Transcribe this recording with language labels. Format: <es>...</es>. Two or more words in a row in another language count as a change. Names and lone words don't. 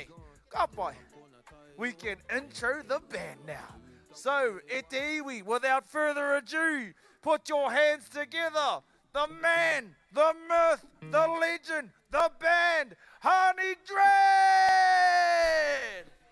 <mi>Ka pai,</mi> <en>we can intro the band now. So,</en> <mi>e te iwi,</mi> <en>without further ado, put your hands together. The man, the myth, the legend, the band, Honey Dread!</en>